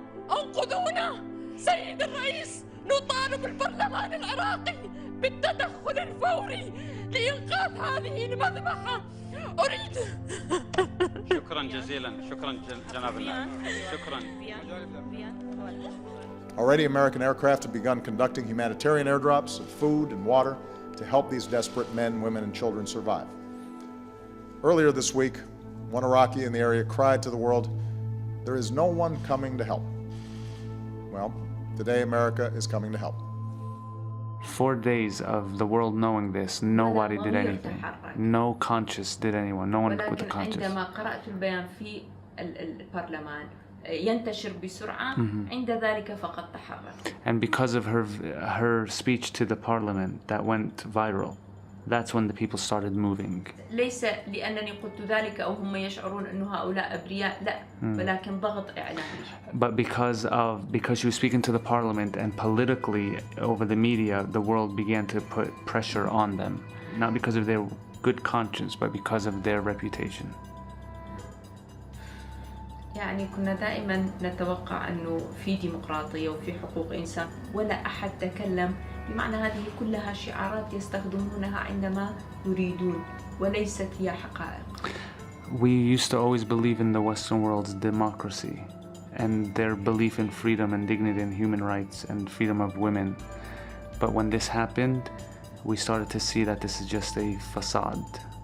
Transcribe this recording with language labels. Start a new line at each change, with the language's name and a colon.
Arabic: انقذونا سيد الرئيس، نطالب البرلمان العراقي بالتدخل الفوري لإنقاذ هذه المذبحة. أريد شكرا جزيلا، شكرا جناب النائب، شكرا.
English: Already, American aircraft have begun conducting humanitarian airdrops of food and water to help these desperate men, women, and children survive. Earlier this week, one Iraqi in the area cried to the world, "There is no one coming to help." Well, today America is coming to help. 4 days of the world knowing this, nobody did anything. No conscious did anyone. No one with a conscious.
Arabic: عندما قرأت البيان في البرلمان ينتشر بسرعة، عند ذلك فقد تحرك.
English: And because of her speech to the parliament that went viral, that's when the people started moving.
Arabic: ليس لأنني قلت ذلك أو هم يشعرون أن هؤلاء أبرياء، لا، ولكن ضغط إعلامي.
English: But because she was speaking to the parliament and politically over the media, the world began to put pressure on them, not because of their good conscience, but because of their reputation.
Arabic: يعني كنا دائما نتوقع أنه في ديمقراطية وفي حقوق إنسان، ولا أحد تكلم. بمعنى هذه كلها شعارات يستخدمونها عندما يريدون، وليست هي حقائق.
English: We used to always believe in the Western world's democracy and their belief in freedom and dignity and human rights and freedom of women. But when this happened, we started to see that this is just a facade.